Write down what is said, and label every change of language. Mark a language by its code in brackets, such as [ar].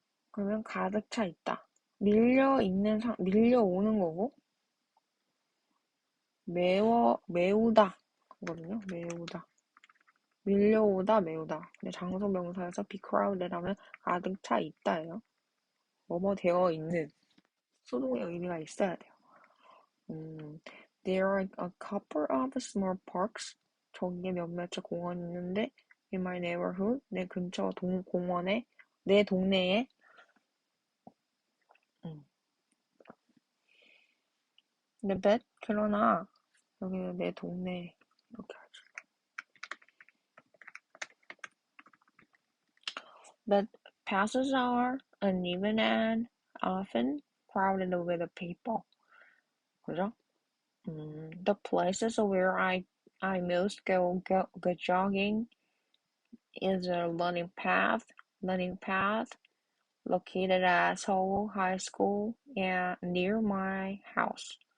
[ko] 그러면 가득 차 있다. 밀려오는 거고, 메우다. 거든요. 메우다. 밀려오다, 메우다. 근데 장소 명사에서 be crowded 하면 가득 차 있다예요. 뭐뭐 되어 있는. 수동의 의미가 있어야 돼요. [en] There are a couple of small parks. [ko] 저기에 몇몇의 공원이 있는데 [en] in my neighborhood. [ko] 내 근처 공원에, 내 동네에. 근데 그러나 여기는 내 동네 이렇게 하죠. [en] But passes are uneven and often crowded with people. [ko] 그죠? [en] The places where I I most go jogging is a learning path located at Seoul High School and near my house.